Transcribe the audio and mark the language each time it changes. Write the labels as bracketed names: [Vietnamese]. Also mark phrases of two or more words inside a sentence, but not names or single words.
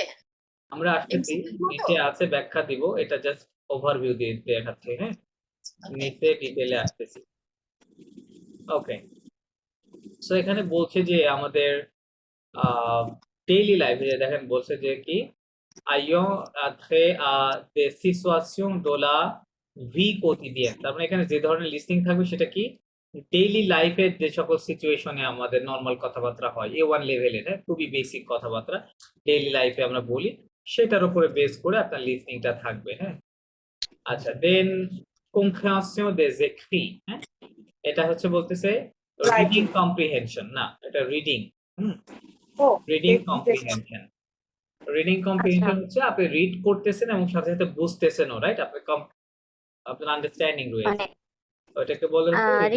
[Bangla] আমরা আসতেছি, এমসিকিউ মতো? নিচে আছে ব্যাখ্যা দিব, এটা [English] just overview [Bangla] দিয়ে দেখাচ্ছি। হ্যাঁ, ওকে। নিচে ডিটেলে আসতেছি। [English] okay, so [Bangla] এখানে বলছে যে আমাদের ডেইলি লাইফে দেখেন বলছে যে কি, [French] ayant trait à des situations de la vie quotidienne। [Bangla] তার মানে এখানে যে ধরনের লিসনিং থাকবে সেটা কি, ডেইলি লাইফের যে সকল সিচুয়েশনে আমাদের নর্মাল কথাবার্তা হয়, A1 লেভেলের, হ্যাঁ, খুবই বেসিক কথাবার্তা ডেইলি লাইফে আমরা বলি, সেটার উপরে বেস করে আপনার লিসনিংটা থাকবে। হ্যাঁ, আচ্ছা, দেন [French] compréhension des écrits। [Bangla] হ্যাঁ, এটা হচ্ছে বলতেছে রিডিং রাইটিং। কম্প্রিহেনশন, না এটা রিডিং। হুম, ও। রিডিং দেখছি। কম্প্রিহেনশন। রিডিং আচ্ছা, কম্প্রিহেনশন হচ্ছে আপনি রিড করতেছেন এবং সাথে সাথে বুঝতেছেনও, রাইট? আপনি আপনার আন্ডারস্ট্যান্ডিং রয়েছে, মানে ওইটাকে বলে হচ্ছে রিডিং